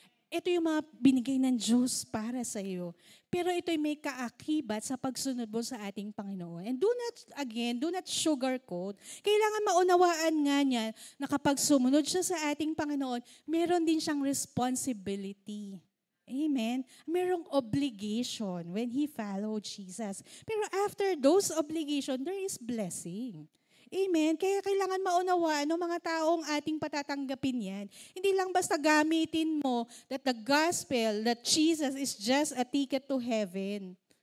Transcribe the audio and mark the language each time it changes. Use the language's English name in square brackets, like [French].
[Filipino] Ito yung mga binigay ng Diyos para sa iyo. Pero ito'y may kaakibat sa pagsunod mo sa ating Panginoon. [English] And do not sugarcoat. [Filipino] Kailangan maunawaan nga niya na kapag sumunod siya sa ating Panginoon, meron din siyang responsibility. [English] Amen? [Filipino] Merong [English] obligation when he followed Jesus. Pero after those obligation, there is blessing. Amen? [Filipino] Kaya kailangan maunawaan ng mga taong ating patatanggapin yan. Hindi lang basta gamitin mo [English] that the gospel, that Jesus is just a ticket to heaven.